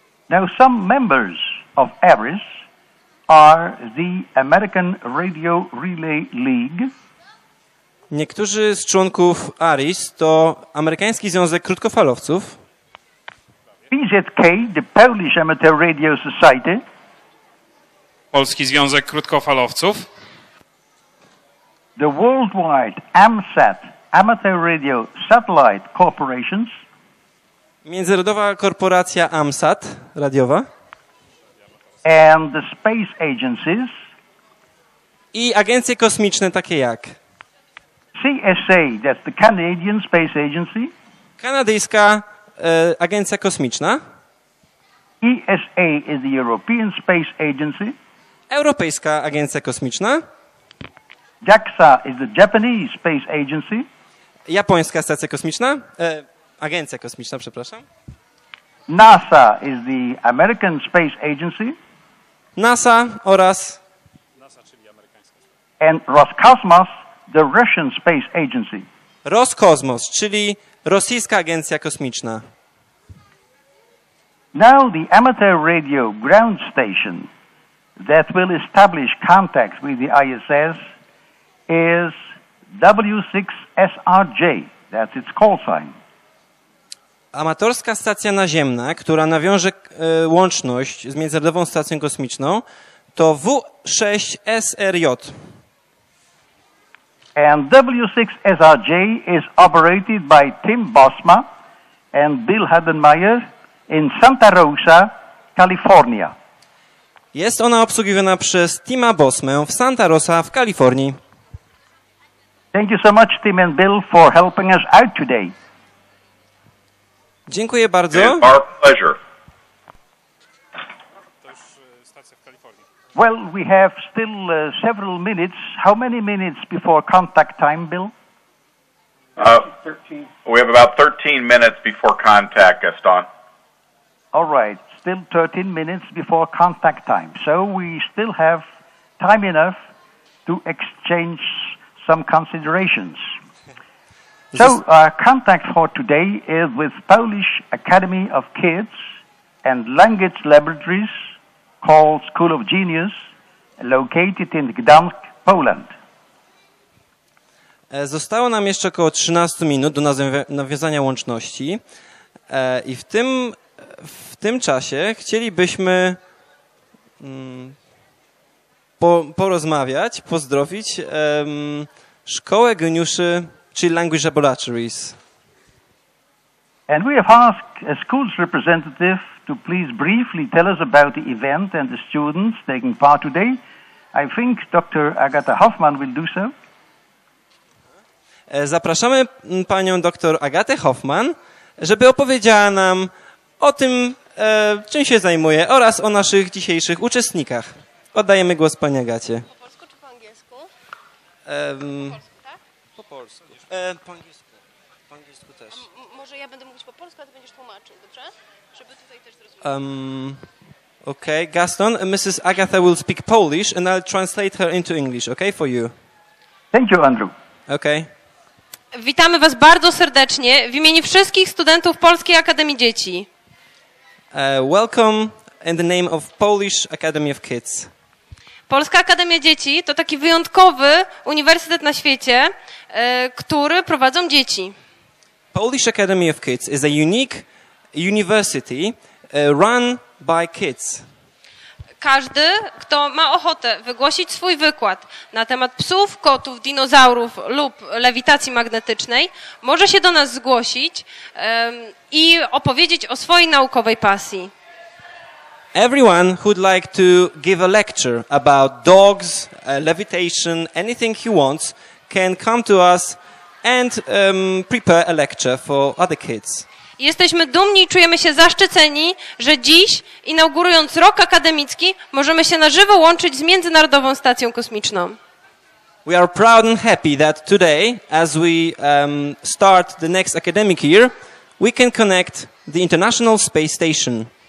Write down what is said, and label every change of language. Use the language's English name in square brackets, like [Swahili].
[English] Now, some members of ARISS are the American Radio Relay League. [Polish] Niektórzy z członków ARISS to Amerykański Związek Krótkofalowców, [English] PZK, the Polish Amateur Radio Society, [Polish] Polski Związek Krótkofalowców, [English] the Worldwide AMSAT, Amateur Radio Satellite Corporations, [Polish] Międzynarodowa Korporacja AMSAT radiowa [English] and the space agencies, [Polish] i agencje kosmiczne takie jak [English] CSA, that's the Canadian Space Agency, [Polish] Kanadyjska Agencja Kosmiczna, [English] ESA is the European Space Agency, [Polish] Europejska Agencja Kosmiczna, [English] JAXA is the Japanese Space Agency, [Polish] Japońska Stacja Kosmiczna, Agencja Kosmiczna, przepraszam, [English] NASA is the American Space Agency, [Polish] NASA oraz [English] and Roscosmos, the Russian Space Agency. [Polish] Roskosmos, czyli Rosyjska Agencja Kosmiczna. [English] Now the amateur radio ground station that will establish contacts with the ISS is W6SRJ. That's its call sign. [Polish] Amatorska stacja naziemna, która nawiąże łączność z Międzynarodową Stacją Kosmiczną, to W6SRJ. [English] And W6SRJ is operated by Tim Bosma and Bill Hadenmeyer in Santa Rosa, California. [Polish] Jest ona obsługiwana przez Tima Bosmę w Santa Rosa w Kalifornii. [English] Thank you so much, Tim and Bill, for helping us out today. [Polish] Dziękuję bardzo. [English] It is our pleasure. Well, we have still several minutes. How many minutes before contact time, Bill? We have about 13 minutes before contact, Gaston. All right, still 13 minutes before contact time. So we still have time enough to exchange some considerations. So our contact for today is with Polish Academy of Kids and Language Laboratories called School of Genius, located in Gdańsk, Poland. [Polish] Zostało nam jeszcze około 13 minut do nawiązania łączności i w tym czasie chcielibyśmy porozmawiać, pozdrowić Szkołę Geniuszy, czyli Language Laboratories. [English] And we have asked a school's representative to please briefly tell us about the event and the students taking part today. I think Dr. Agatha Hoffman will do so. [Polish] Zapraszamy panią dr Agatę Hoffman, żeby opowiedziała nam o tym, czym się zajmuje oraz o naszych dzisiejszych uczestnikach. Oddajemy głos pani Agacie. Po polsku czy po angielsku? Po polsku, tak? Po polsku. Po angielsku. Po angielsku też. Może ja będę mówić po polsku, a ty będziesz tłumaczył, dobrze? Żeby tutaj też zrozumieć. [English] Okay, Gaston, Mrs. Agatha will speak Polish and I'll translate her into English, okay, for you. Thank you, Andrew. Okay. [Polish] Witamy was bardzo serdecznie w imieniu wszystkich studentów Polskiej Akademii Dzieci. [English] Welcome in the name of Polish Academy of Kids. [Polish] Polska Akademia Dzieci to taki wyjątkowy uniwersytet na świecie, który prowadzą dzieci. [English] Polish Academy of Kids is a unique university run by kids. [Polish] Każdy, kto ma ochotę wygłosić swój wykład na temat psów, kotów, dinozaurów lub lewitacji magnetycznej, może się do nas zgłosić i opowiedzieć o swojej naukowej pasji. [English] Everyone who would like to give a lecture about dogs, levitation, anything he wants, can come to us and prepare a lecture for other kids. [Polish] Jesteśmy dumni i czujemy się zaszczyceni, że dziś, inaugurując rok akademicki, możemy się na żywo łączyć z Międzynarodową Stacją Kosmiczną. [English] We are proud and happy that today, as we start the next academic year, we can connect the International Space Station.